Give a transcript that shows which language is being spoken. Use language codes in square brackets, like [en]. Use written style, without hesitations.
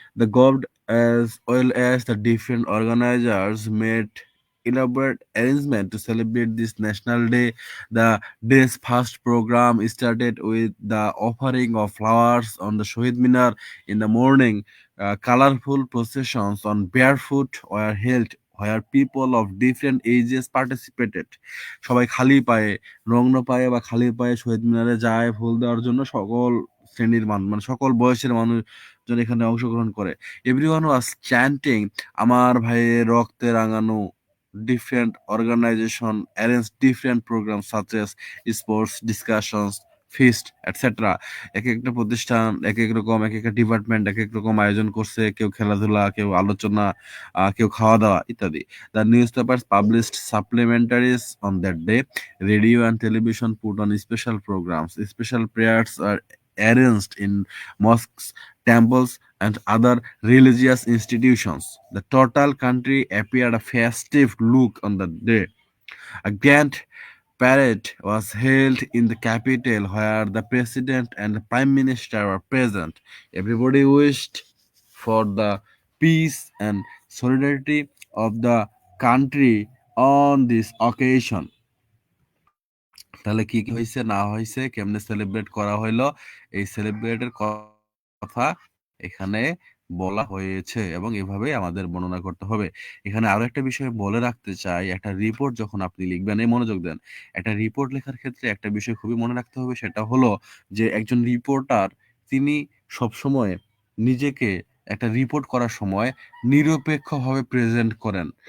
[en] The government as well as the different organizers made elaborate arrangement to celebrate this national day. The day's first program started with the offering of flowers on the Shohid Minar in the morning. Colorful processions on barefoot were held where people of different ages participated. [bn] সবাই খালি পায়ে, নগ্ন পায়ে বা খালি পায়ে শহীদ মিনারে যায় ফুল দেওয়ার জন্য সকল শ্রেণীর মানুষ, মানে সকল বয়সের মানুষজন এখানে অংশগ্রহণ করে। [en] everyone was chanting [bn] আমার ভাইয়ের রক্তে রাঙানো। [en] Different organization arrange different program such as sports, discussions, feast etcetera. [bn] এক একটা প্রতিষ্ঠান এক এক রকম, এক একটা ডিপার্টমেন্ট এক এক রকম আয়োজন করছে, কেউ খেলাধুলা, কেউ আলোচনা, কেউ খাওয়া দাওয়া ইত্যাদি। [en] The newspapers published supplementaries on that day. Radio and television put on special programs. Special prayers are arranged in mosques, temples, and other religious institutions. The total country appeared a festive look on the day. A grand parade was held in the capital where the president and the prime minister were present. Everybody wished for the peace and solidarity of the country on this occasion. [bn] তাহলে কি কি হয়েছে না হয়েছে, কেমনে celebrate করা হইলো, এই সেলিব্রেটের কথা এখানে বলা হয়েছে এবং এভাবেই আমাদের বর্ণনা করতে হবে। এখানে আরো একটা বিষয় বলে রাখতে চাই, একটা রিপোর্ট যখন আপনি লিখবেন, এই মনোযোগ দেন, একটা রিপোর্ট লেখার ক্ষেত্রে একটা বিষয় খুবই মনে রাখতে হবে, সেটা হলো যে একজন রিপোর্টার তিনি সবসময় নিজেকে একটা রিপোর্ট করার সময় নিরপেক্ষভাবে প্রেজেন্ট করেন।